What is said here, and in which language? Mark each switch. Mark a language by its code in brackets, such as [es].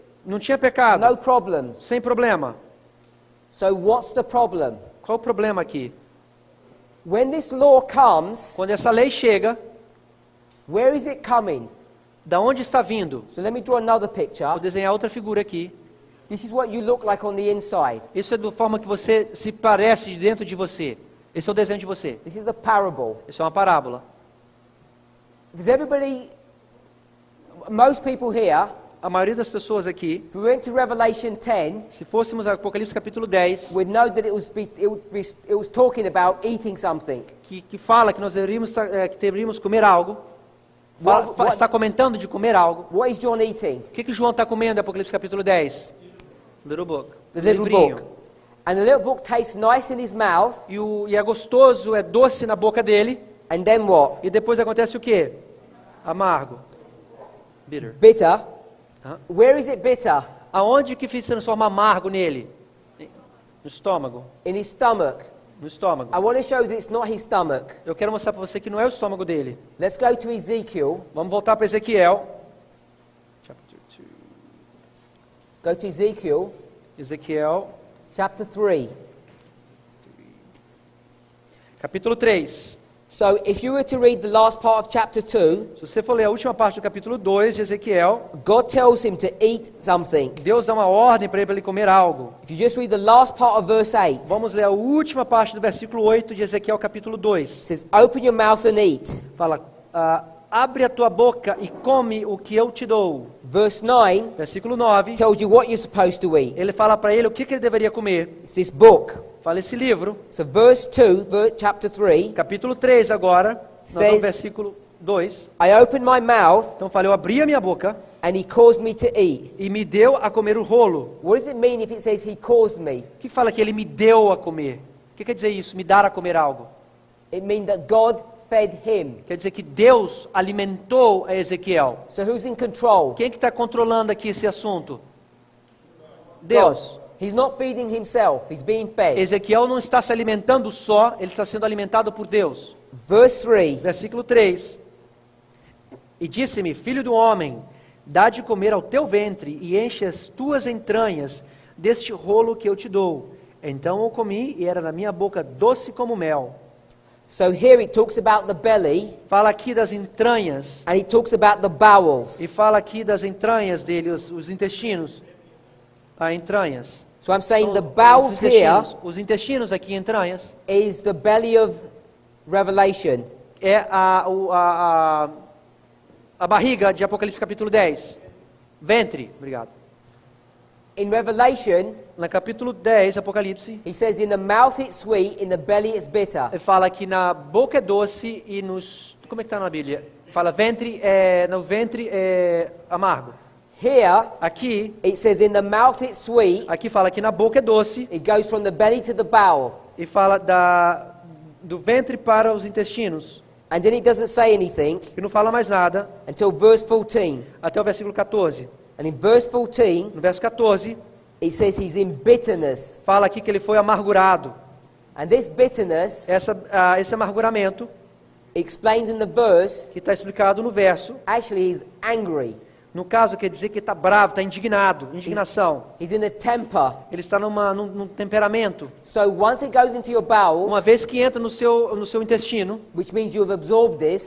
[pt] Não tinha pecado, [en] no problems. [pt] sem problema. [en] So what's the problem? [pt] Qual o problema aqui? [en] When this law comes, [pt] Quando essa lei chega, [en] where is it coming? [pt] Da onde está vindo? [en] So let me draw another [pt] Vou [en] picture. [pt] desenhar outra figura aqui. [en] This is what you look like on the inside. [pt] Isso é da forma que você se parece de dentro de você. Esse é o desenho de você. [en] This is the parable. [pt] Isso é uma parábola. [en] Does everybody, most people here, [pt] A maioria das pessoas aqui, [en] if we went to Revelation 10, [pt] se fôssemos a Apocalipse capítulo 10, [en] would know that it was talking about eating something. [pt] que fala que nós deveríamos comer algo, está comentando de comer algo. [en] What is John eating? [pt] O que João está comendo em Apocalipse capítulo 10? [en] Little book. The little [pt] Livrinho. [en] book. And the little book tastes nice in his mouth, [pt] E é gostoso, é doce na boca dele. [en] and then what? [pt] E depois acontece o quê? Amargo. [en] Bitter. Bitter. Huh? Where is it bitter? [pt] Aonde que se transforma amargo nele? No estômago. [en] In his stomach. [pt] No estômago. [en] I want to show that it's not his stomach. [pt] Eu quero mostrar para você que não é o estômago dele. [en] Let's go to Ezekiel. [pt] Vamos voltar para Ezequiel. [en] Chapter 2. Go to Ezekiel, [pt] Ezequiel, [en] chapter 3. [pt] capítulo 3. [en] So if you were to read the last part of chapter 2, [pt] Se você for ler a última parte do capítulo 2 de Ezequiel, [en] God tells him to eat something. [pt] Deus dá uma ordem para ele comer algo. [en] If you just read the last part of verse 8, it [pt] Vamos ler a última parte do versículo 8 de Ezequiel capítulo 2. [en] says, "Open your mouth and eat." [pt] Fala, abre a tua boca e come o que eu te dou. [en] Verse 9 [pt] Versículo 9, [en] tells you what you're supposed to eat. [pt] ele fala para ele o que ele deveria comer. [en] It's this book. [pt] Fala esse livro, [en] So verse 2, chapter 3, [pt] capítulo 3 agora, nós [en] Says- [pt] no versículo 2. [en] I opened my mouth [pt] Então fala, eu abri a minha boca and he caused me to eat. e me deu a comer o rolo. [en] What does it mean if it says he caused me? [pt] O que fala que ele me deu a comer? O que quer dizer isso? Me dar a comer algo. [en] It means that God fed him. [pt] Quer dizer que Deus alimentou a Ezequiel. [en] So who's in control? [pt] Quem que está controlando aqui esse assunto? Deus. [en] God. He's not feeding himself, he's being fed. [pt] Ezequiel não está se alimentando só, ele está sendo alimentado por Deus. [en] Verse 3, [pt] Versículo 3. E disse-me, filho do homem, dá de comer ao teu ventre e enche as tuas entranhas deste rolo que eu te dou. Então eu comi e era na minha boca doce como mel. [en] so here it talks about the belly [pt] Fala aqui das entranhas [en] and it talks about the bowels. [pt] e fala aqui das entranhas dele, os intestinos. Entranhas. [en] So I'm saying the [pt] Os [en] bowels here [pt] os intestinos aqui, entranhas, [en] is the belly of Revelation. [pt] é a barriga de Apocalipse capítulo 10. Ventre, obrigado. [en] In Revelation, [pt] No capítulo 10, Apocalipse, [en] he says, in the mouth it's sweet, in the belly it's bitter. [pt] ele fala que na boca é doce e nos... Como é que está na Bíblia? Fala no ventre é amargo. [en] Here, [pt] Aqui [en] it says, in the mouth it's sweet, [pt] fala que na boca é doce [en] it goes from the belly to the bowel. [pt] e fala do ventre para os intestinos. [en] And then it doesn't say anything [pt] E não fala mais nada [en] until verse 14. [pt] até o versículo 14. [en] And in verse 14, [pt] No verso 14, [en] it says he's in bitterness. [pt] fala aqui que ele foi amargurado. [en] And this bitterness [pt] Esse amarguramento, [en] explains in the verse, [pt] que está explicado no verso, [en] actually he's angry. [pt] no caso quer dizer que está bravo, está indignado, indignação. [en] He's in a temper. [pt] Ele está num temperamento. [en] So once it goes into your [pt] Uma [en] bowels, [pt] vez que entra no seu intestino, [en] which means you've absorbed this,